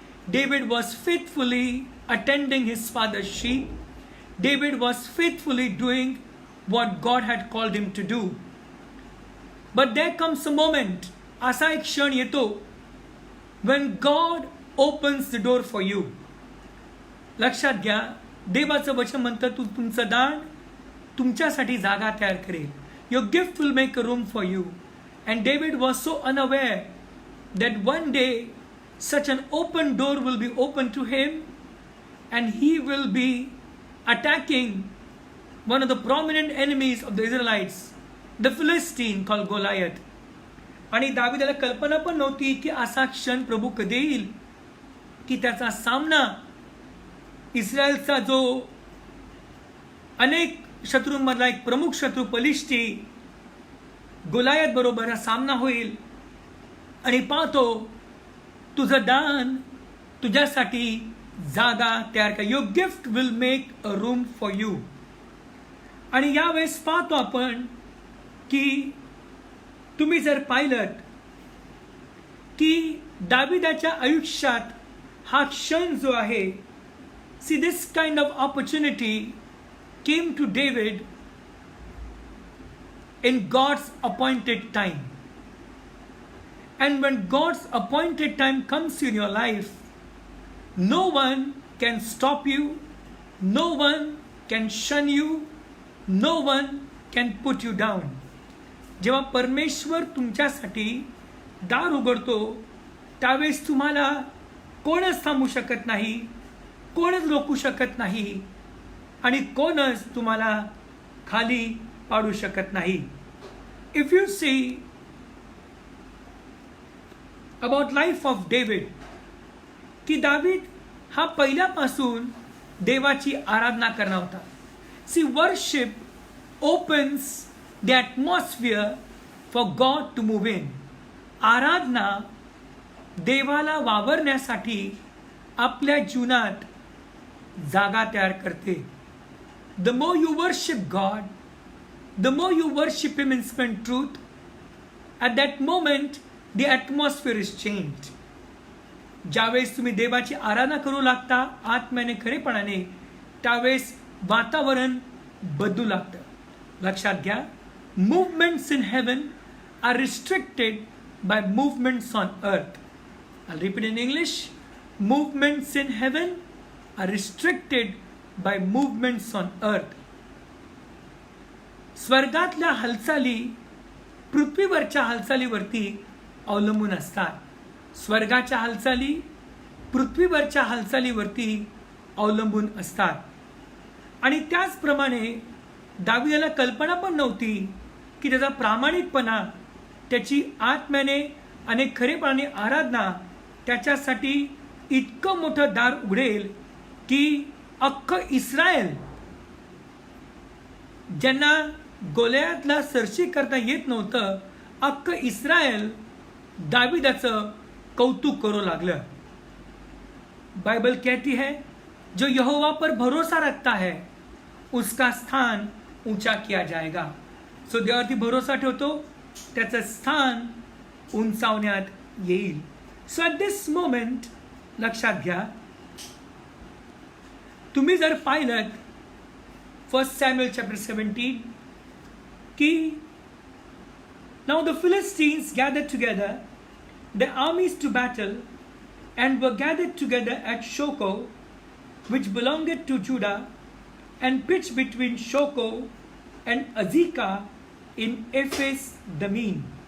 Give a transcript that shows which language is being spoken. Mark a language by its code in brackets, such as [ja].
[en] David was faithfully attending his father's sheep. David was faithfully doing what God had called him to do. But there comes a moment [mr] असा एक क्षण येतो [en] when God opens the door for you. [mr] लक्षात घ्या, देवाचं वचन म्हणतं तुमचं दान तुमच्यासाठी जागा तयार करेल. [en] Your gift will make a room for you. And David was so unaware that one day such an open door will be opened to him and he will be attacking one of the prominent enemies of the Israelites, the Philistine called Goliath. [mr] आणि दाविदाला कल्पना पण नव्हती की असा क्षण प्रभू कधी येईल की त्याचा सामना इस्रायलचा जो अनेक शत्रूंमधला एक प्रमुख शत्रू पलिष्टी गोलायत बरोबर हा सामना होईल. आणि पाहतो तुझं दान तुझ्यासाठी जागा तयार कर. [en] Your gift will make a room for you. [mr] आणि यावेळेस पाहतो आपण की तुम्ही जर पाहिलं की दाविदाच्या आयुष्यात हा क्षण जो आहे, [en] See this kind of opportunity came to David in God's appointed time. And when God's appointed time comes in your life, no one can stop you, no one can shun you, no one can put you down. [mr] जेव्हा परमेश्वर तुमच्यासाठी दार उघडतो त्यावेळेस तुम्हाला कोणच थांबू शकत नाही, कोणच रोखू शकत नाही आणि कोणच तुम्हाला खाली पाडू शकत नाही. [en] if you see about life of David, [mr] की दावीद हा पहिल्यापासून देवाची आराधना करणार होता. [en] See worship opens the atmosphere for God to move in. [mr] आराधना देवाला वावरण्यासाठी आपल्या जीवनात जागा तयार करते. [en] The more you worship God, the more you worship Him in spirit and truth, at that moment the atmosphere is changed. [mr] ज्यावेळेस तुम्ही देवाची आराधना करू लागता आत्म्याने खरेपणाने, त्यावेळेस वातावरण बदलू लागतं. लक्षात घ्या, [en] movements in heaven are restricted by movements on earth. I'll repeat in English. Movements in heaven are restricted by movements on earth. [mr] स्वर्गातल्या हालचाली पृथ्वीवरच्या हालचालीवरती अवलंबून असतात. स्वर्गाच्या हालचाली पृथ्वीवरच्या हालचालीवरती अवलंबून असतात. आणि त्याचप्रमाणे दाविदाला कल्पना पण नव्हती की त्याचा प्रामाणिकपणा, त्याची आत्म्याने आणि खरेपणाने आराधना त्याच्यासाठी इतकं मोठं दार उघडेल की अख्खं इस्रायल, ज्यांना गोलियातला सरशी करता येत नव्हतं, अख्खं इस्रायल दाविदाचं कौतुक करू लागलं. [hi] बाइबल कहती है जो यहोवा पर भरोसा रखता है उसका स्थान ऊंचा किया जाएगा. [mr] सो देवावरती भरोसा ठेवतो त्याचं स्थान उंचावण्यात येईल. [en] so at this moment [mr] लक्षात घ्या, तुम्ही जर पाहिलं [en] 1 Samuel chapter 17 की now the Philistines gathered together their armies to battle and were gathered together at Shoko, which belonged to Judah, and pitched between Shoko and Azekah in Ephes Dammim.